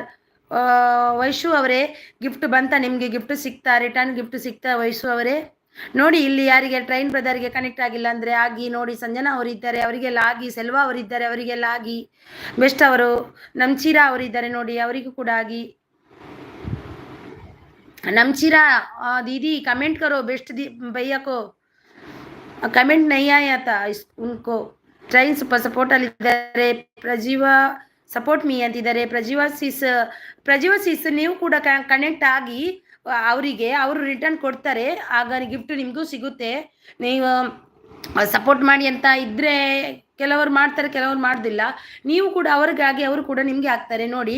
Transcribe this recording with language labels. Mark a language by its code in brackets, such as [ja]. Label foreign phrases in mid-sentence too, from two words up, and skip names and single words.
[kn] ವೈಶು ಅವರೇ ಗಿಫ್ಟ್ ಬಂತ ನಿಮಗೆ? ಗಿಫ್ಟ್ ಸಿಗ್ತಾ, [en] return gift [kn] ಸಿಗ್ತಾ ವೈಶು ಅವರೇ? ನೋಡಿ ಇಲ್ಲಿ ಯಾರಿಗೆ ಟ್ರೈನ್ ಬ್ರದರ್ಗೆ ಕನೆಕ್ಟ್ ಆಗಿಲ್ಲ ಅಂದರೆ ಆಗಿ ನೋಡಿ. ಸಂಜನಾ ಅವರಿದ್ದಾರೆ, ಅವರಿಗೆಲ್ಲ ಆಗಿ. ಸೆಲ್ವಾ ಅವರಿದ್ದಾರೆ, ಅವರಿಗೆಲ್ಲ ಆಗಿ. ಬೆಸ್ಟ್ ಅವರು ನಮ್ಚೀರಾ ಅವರಿದ್ದಾರೆ ನೋಡಿ, ಅವರಿಗೂ ಕೂಡ ಆಗಿ. [hi] नमचीरा दीदी कमेंट करो बेस्ट भैया को कमेंट नहीं आया था उनको. [kn] ट्रैन [en] super support [kn] अल्लिद्दारे. प्रजीवा [en] support me [kn] अंतिद्दारे. ಪ್ರಜಿವಾ ಸಿಸ್ ನೀವು ಕೂಡ ಕನೆಕ್ಟ್ ಆಗಿ ಅವರಿಗೆ ಅವರು ರಿಟರ್ನ್ ಕೊಡ್ತಾರೆ. ಆಗ ಗಿಫ್ಟ್ ನಿಮಗೂ ಸಿಗುತ್ತೆ. ನೀವು ಸಪೋರ್ಟ್ ಮಾಡಿ ಅಂತ ಇದ್ದರೆ ಕೆಲವರು ಮಾಡ್ತಾರೆ, ಕೆಲವರು ಮಾಡೋದಿಲ್ಲ. ನೀವು ಕೂಡ ಅವ್ರಿಗಾಗಿ ಅವರು ಕೂಡ ನಿಮಗೆ ಹಾಕ್ತಾರೆ ನೋಡಿ.